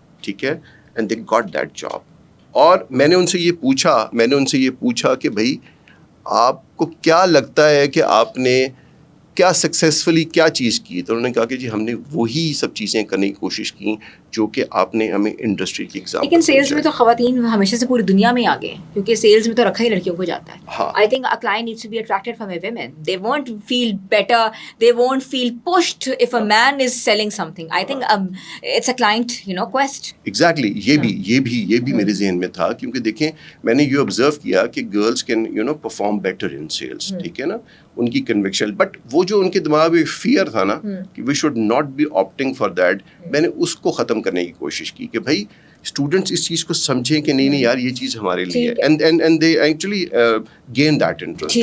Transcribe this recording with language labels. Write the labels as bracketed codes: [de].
[ur] ٹھیک ہے, [en] And they got that job. [ur] اور میں نے ان سے یہ پوچھا کہ بھائی آپ کو کیا لگتا ہے کہ آپ نے کیا سکسیزفلی کیا چیز کی. تو انہوں نے کہا کہ جی ہم نے وہی سب چیزیں کرنے کی کوشش کی جو کہ آپ نے ہمیں انڈسٹری کی ایگزامپل. لیکن سیلز میں تو خواتین ہمیشہ سے پوری دنیا میں آگے ہیں کیونکہ سیلز میں تو رکھا ہی لڑکیوں کو جاتا ہے. [en] I think a client needs to be attracted from a women. They won't feel better, they won't feel pushed if a man is selling something. I think it's a client quest. Exactly. [ur] یہ بھی میرے ذہن میں تھا کیونکہ دیکھیں میں نے یہ آبزرو کیا کہ [en] Girls can perform better in sales. [ur] ٹھیک ہے نا, ان کی کنوکشن, بٹ وہ جو ان کے دماغ میں فیئر تھا نا کہ [en] we should not be opting for that, [ur] میں نے اس کو ختم کرنے کی کوشش کی کہ بھائی اسٹوڈنٹس اس چیز کو سمجھیں کہ نہیں یار یہ چیز ہمارے لیے ہے, [en] And they actually gain that interest.